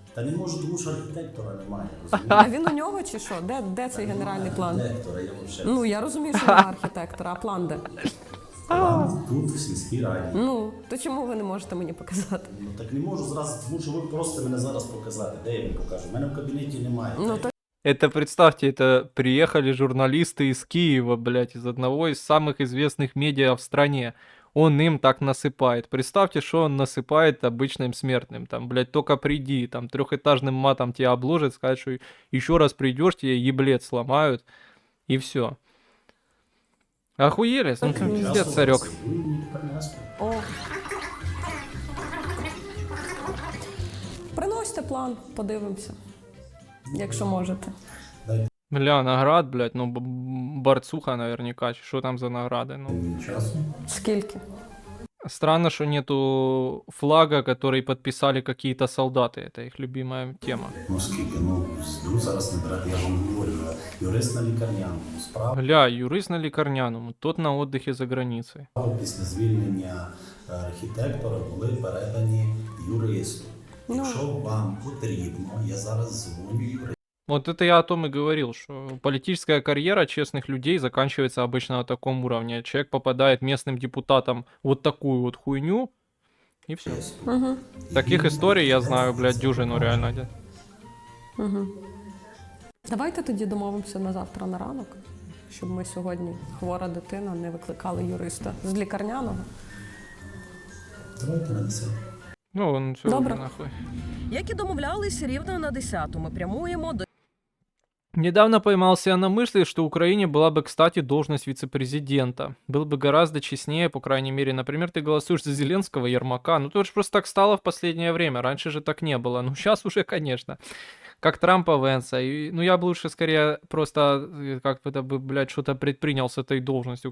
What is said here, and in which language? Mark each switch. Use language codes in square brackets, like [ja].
[uk] Та не можу, тому що архітектора немає. А Розумієте? він у нього чи що? Де цей генеральний план? Архітектора, я вам ще Ну, я розумію, що немає архітектора, а план де? план тут, в сільській раді. Ну, то чому ви не можете мені показати? Ну так не можу зразу, тому що ви просите мене зараз показати. Де я вам покажу? У мене в кабінеті немає. Ну, то [ru] Это, представьте, это приехали журналисты из Киева, блядь, из одного из самых известных медиа в стране. Он им так насыпает. Представьте, что он насыпает обычным смертным. Там, блядь, только приди, там, трехэтажным матом тебя обложит, скажет, что еще раз придешь, тебе еблет сломают, и все. Охуели? Ну, пиздец, царек. [uk] Ви мені тепер не аспект. О. Приносьте план, подивимося. Якщо можете. [ru] Бля, наград, блядь, ну, борцуха наверняка. Что там за награды? Ну, [uk] Мені часу. Скільки? [ru] странно, что нету флага, который подписали какие-то солдаты. Это их любимая тема. [uk] Ну скільки? Ну, зараз не брати, я вам говорю. Юрист на лікарняному. Справа [ru] Гля, [uk] юрист на лікарняному, [ru] тот на отдыхе за границей. [uk] після звільнення архітектора були передані юристу. Якщо вам потрібно, я зараз дзвоню юристу. [ru] Вот это я о том и говорил, что политическая карьера честных людей заканчивается обычно на таком уровне. Человек попадает местным депутатом вот такую вот хуйню, и все. Угу. Таких историй я знаю, блядь, дюжину реально. Угу. [uk] Давайте тоді домовимося на завтра на ранок, щоб ми сьогодні, хвора дитина, не викликали юриста з лікарняного. Давайте на 10. [ru] Ну, он все [uk] Добре. [ru] нахуй. [uk] Як і домовлялись, рівно на 10-ту ми прямуємо до [ru] Недавно поймался я на мысли, что в Украине была бы, кстати, должность вице-президента. Было бы гораздо честнее, по крайней мере. Например, ты голосуешь за Зеленского, Ермака. Ну, то же просто так стало в последнее время. Раньше же так не было. Ну, сейчас уже, конечно. Как Трампа, Венса. И, ну, я бы лучше скорее просто как-то бы, блядь, что-то предпринял с этой должностью.